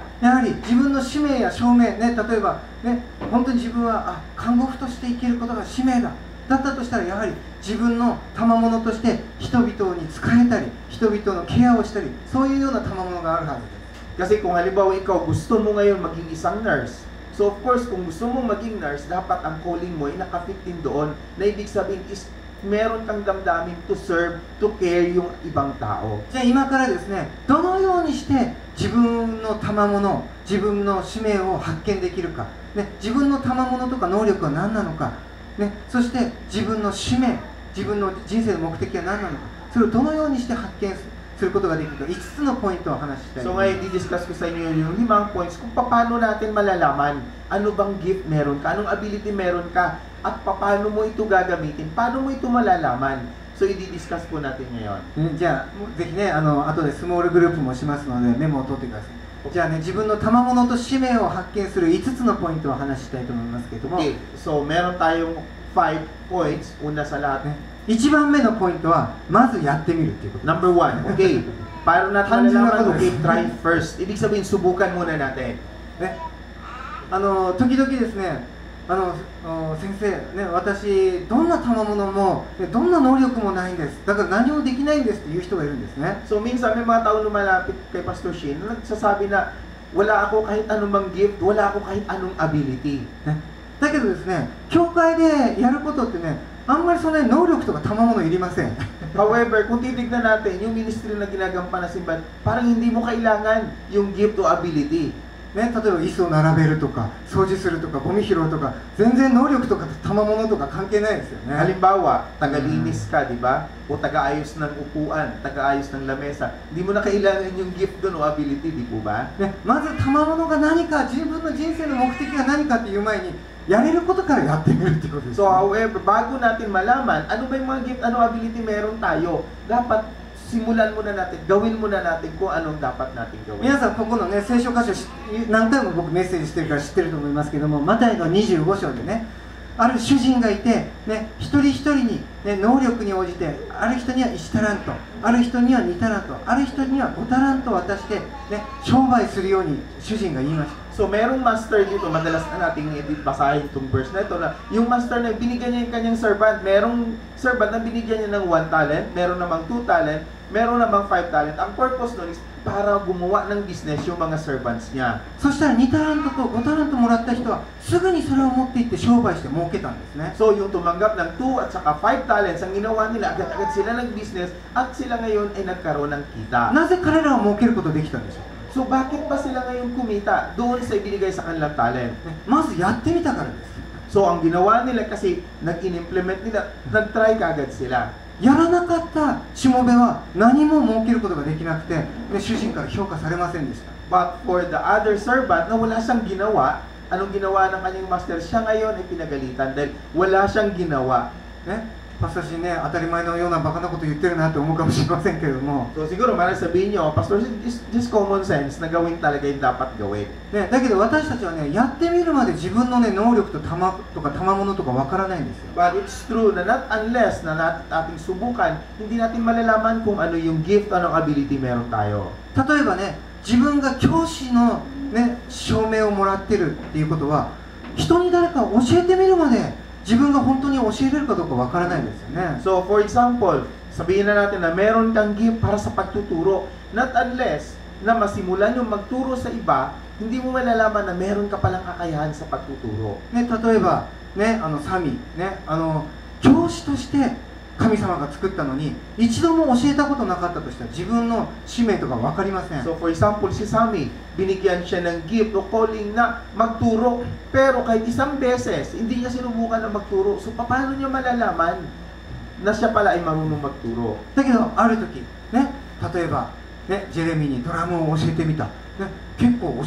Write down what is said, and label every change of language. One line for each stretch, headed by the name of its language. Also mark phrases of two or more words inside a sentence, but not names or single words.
Japanese: やはり自分の使命や証明、ね、例えば、ね、本当に自分は看護婦として生きることが使命だだったとしたら、やはり自分の賜物として人々に仕えたり、人々のケアをしたり、そういうような賜物があるはずです。
Filipino: Kasi kung halimbawa ikaw gusto mo ngayon maging isang nurse, so
English: of course
Filipino: kung gusto mong maging nurse, dapat ang calling mo ay nakafit din doon, na ibig sabihin is meron kang damdamin
English: to serve, to care
Filipino: yung ibang tao.
Japanese: じゃあ今からですね、どのようにして自分の賜物、自分の使命を発見できるか、ね、自分の賜物とか能力は何なのか、ね、そして自分の使命、自分の人生の目的は何なのか、それをどのようにして発見することができるか、5つのポイントを話したいと
Filipino: So
Japanese: 思います。
Filipino: ngayon, di-discuss ko sa inyo yung 5 points kung paano natin malalaman ano bang gift meron ka, anong ability meron ka, at paano mo ito gagamitin, paano mo ito malalaman. So i-discuss po natin ngayon.
Japanese: じゃあぜひね、後でスモールグループもしますのでメモを取ってください。じゃあね、自分の賜物と使命を発見する5つのポイントを話したいと思いますけれども、
Filipino: Okay, so meron tayong 5 points. Una sa lahat.
Japanese: 1 番目のポイントはまずやってみるっていうこと。
English: Number 1, okay.
Filipino: Paano natin Tanjin na malalaman? ako.
English: Okay, try first.
Filipino: Ibig sabihin, subukan muna natin.
Japanese: ね、時々ですね、先生、ね、私どんな賜物も、ね、どんな能力もないんです、だから何もできないんですっていう人がいるんですね。
Filipino: So minsan may mga tao lumalapit kay Pastor Shin na nagsasabi na wala ako kahit anong gift, wala ako kahit anong ability.
Japanese: ね、だけどですね、教会でやることってね、あんまりその、ね、能力とか賜物いりません。
Filipino: However, kung titignan natin yung ministry na ginagampanan ng simbahan, parang hindi mo kailangan yung gift o ability.
Japanese: ね、例えば椅子を並べるとか掃除するとかゴミ拾うとか、全然能力とか賜物とか関係ないですよね。
Filipino: Halimbawa, taga-linis ka, di ba? O taga-ayos ng upuan, taga-ayos ng lamesa. Hindi mo na kailangan yung gift doon o ability, di po ba?
Japanese: ね、まず賜物が何か、自分の人生の目的が何かっていう前にやれることからやってみるっていうことです。
English: So however,
Filipino: bago natin malaman, ano ba yung mga gift, ano ability meron tayo, dapat simulan muna natin, gawin muna natin kung anong dapat natin gawin.
Japanese: 皆さん、ここのね、聖書箇所何回も僕メッセージしてるから知ってると思いますけども、マタイの25章でね、ある主人がいて、ね、一人一人に、ね、能力に応じて、ある人には1タラント、ある人には2タラント、ある人には5タラント渡して、ね、商売するように主人が言いました。
Filipino: So merong master dito, madalas na nating basahin itong verse na ito, na yung master na binigyan niya yung kanyang servant, merong servant na binigyan niya ng 1 talent, meron namang 2 talent, meron namang 5 talent. Ang purpose nun is para gumawa ng business yung mga servants niya.
Japanese: そしたら2タラントと5タラントもらった人はすぐにそれを持って行って商売して儲けたんですね。
Filipino: So yung tumanggap ng 2 at saka 5 talents, ang ginawa nila, agad-agad sila nag-business at sila ngayon ay nagkaroon ng kita.
Japanese: なぜ彼らは儲けることできたんでしょうか。
Filipino: So bakit ba sila ngayon kumita doon sa ibinigay sa kanilang talent?
Japanese: ね、まずやってみたからです。
Filipino: So ang ginawa nila kasi nag-implement nila, nag-try kagad sila.
Japanese: やらなかったしもべは何も儲けることができなくて、ね、主人から評価されませんでした。
English: But for the other servant
Filipino: na wala siyang ginawa, anong ginawa ng kanyang master? Siya ngayon ay pinagalitan dahil wala siyang ginawa.
Japanese: ね、パスタ氏ね、当たり前のようなバカなこと言ってるなって思うかもしれませんけれども、
Filipino: So siguro marang sabihin nyo, Pastor,
English: just common sense
Filipino: na gawin talaga yung dapat gawin.
Japanese: ね、だけど私たちはね、やってみるまで自分のね、能力と賜物とかわからないんですよ。
English: But it's true
Filipino: na
English: not unless
Filipino: na ating subukan, hindi natin malalaman kung ano yung gift, anong ability meron tayo.
Japanese: 例えばね、自分が教師の、ね、証明をもらってるっていうことは、人に誰か教えてみるまで自分が本当に教えれるかどうかわからないですよね。
English: So for example,
Filipino: sabihin na natin na meron kang gift para sa pagtuturo,
English: not unless
Filipino: na masimulan yung magturo sa iba, hindi mo malalaman na meron ka palang kakayahan sa pagtuturo.
Japanese: ね、例えば、ね、サミ、ね、教師として神様が作ったのに一度も教えたことなかったとしたら自分の使命とか分かりません。
English: So for example,
Filipino: si Sammy, binigyan siya ng gift o calling na magturo, pero kahit isang beses, hindi niya sinubukan na magturo. So paano niya malalaman na siya pala ay marunong magturo?
Japanese: だけどある時、ね、例えば、ね、ジェレミーにドラムを教えてみた、ね、結構教え方がうまいぞ、ね、自分で自信を持ちます。